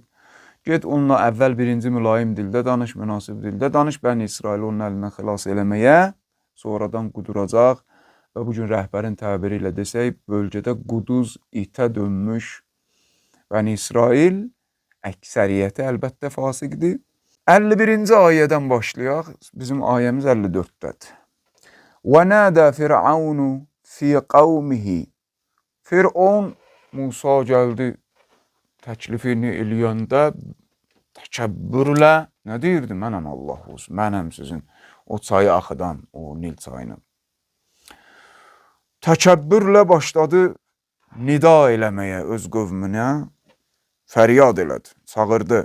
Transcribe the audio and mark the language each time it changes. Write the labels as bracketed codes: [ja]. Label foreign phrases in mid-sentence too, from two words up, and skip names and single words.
[az] Get onunla əvvəl birinci mülayim dildə danış, münasib dildə danış, Bəni İsrail onun əlindən xilas eləməyə, sonradan quduracaq və bugün rəhbərin təbiri ilə desək, bölgədə quduz itə dönmüş Bəni İsrail, əksəriyyəti əlbəttə fasiqdir. 51-ci ayədən başlayaq, bizim ayəmiz 54-dədir. [ar] وَنَادَى فِرْعَوْنُ فِي قَوْمِهِ [az] Fir'on Musa gəldi, təklifini eləyəndə təkəbbürlə nə deyirdi? Mənəm Allah olsun, mənəm sizin o çayı axıdan, o Nil çayını. Təkəbbürlə başladı nida eləməyə öz qövmünə, fəryad elədi, çağırdı.